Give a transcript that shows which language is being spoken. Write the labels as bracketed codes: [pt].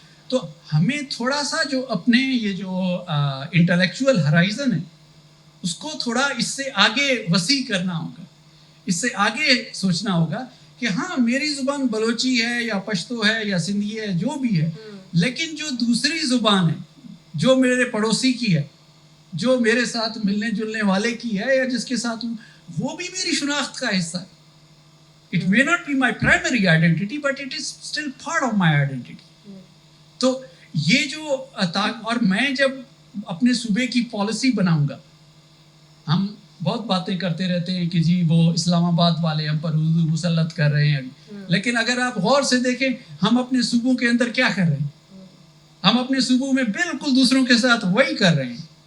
[ur] تو ہمیں تھوڑا سا جو اپنے یہ جو انٹلیکچوئل ہرائزن ہے اس کو تھوڑا اس سے آگے وسیع کرنا ہوگا, اس سے آگے سوچنا ہوگا کہ ہاں میری زبان بلوچی ہے یا پشتو ہے یا سندھی ہے جو بھی ہے, لیکن جو دوسری زبان ہے جو میرے پڑوسی کی ہے, جو میرے ساتھ ملنے جلنے والے کی ہے یا جس کے ساتھ ہوں, وہ بھی میری شناخت کا حصہ ہے. [en] It may not be my primary identity, but it is still part of my identity. [ur] تو یہ جو اور میں جب اپنے صوبے کی پالیسی بناؤں گا, ہم بہت باتیں کرتے رہتے ہیں کہ جی وہ اسلام آباد والے ہم پر اردو مسلط کر رہے ہیں, لیکن اگر آپ غور سے دیکھیں ہم اپنے صوبوں کے اندر کیا کر رہے ہیں, ہم اپنے صوبوں میں بالکل دوسروں کے ساتھ وہی کر رہے ہیں.